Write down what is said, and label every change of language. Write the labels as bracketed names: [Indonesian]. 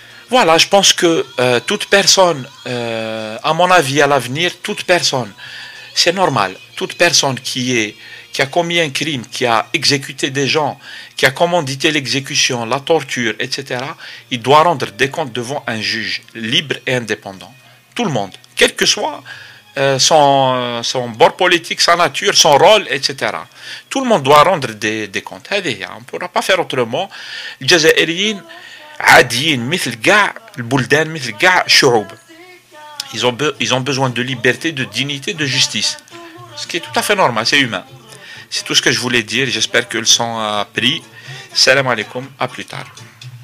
[French] Voilà, je pense que toute personne, à mon avis, à l'avenir, toute personne, c'est normal, toute personne qui a commis un crime, qui a exécuté des gens, qui a commandité l'exécution, la torture, etc., il doit rendre des comptes devant un juge libre et indépendant. Tout le monde, quel que soit son bord politique, sa nature, son rôle, etc. Tout le monde doit rendre des comptes. On ne pourra pas faire autrement. [Arabic] الجزائريين عاديين مثل كاع البلدان مثل كاع الشعوب. [French] Ils ont besoin de liberté, de dignité, de justice. Ce qui est tout à fait normal, c'est humain. C'est tout ce que je voulais dire. J'espère que le son a pris. Salam alaikum, à plus tard.